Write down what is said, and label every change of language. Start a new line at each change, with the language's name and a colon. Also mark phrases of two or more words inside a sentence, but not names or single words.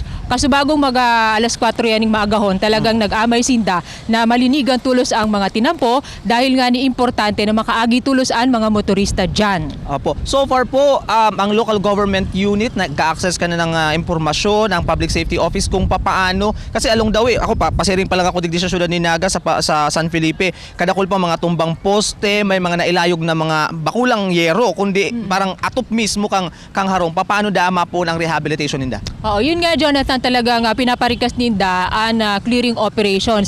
Bikol: Kasubagong alas 4 yaning maagahon, talagang nag-amay sinda na malinigan tulos ang mga tinampo dahil nga ni importante na makaagi tulos ang mga motorista dyan. Opo. So far po, ang
English: local government unit,
Bikol: nagka-access ka na ng impormasyon, ang
English: public safety office
Bikol: kung papaano.
English: Kasi along the way,
Bikol: ako pasiring pa lang ako digdi sa syudad ni Naga sa San Felipe. Kadakol pa mga tumbang poste, may mga nailayog na mga bakulang yero, kundi parang atop mismo kang harong. Paano dama po ng rehabilitation ninda? Oo, yun nga, Jonathan, talagang pinaparikas ninda ang
English: clearing operations.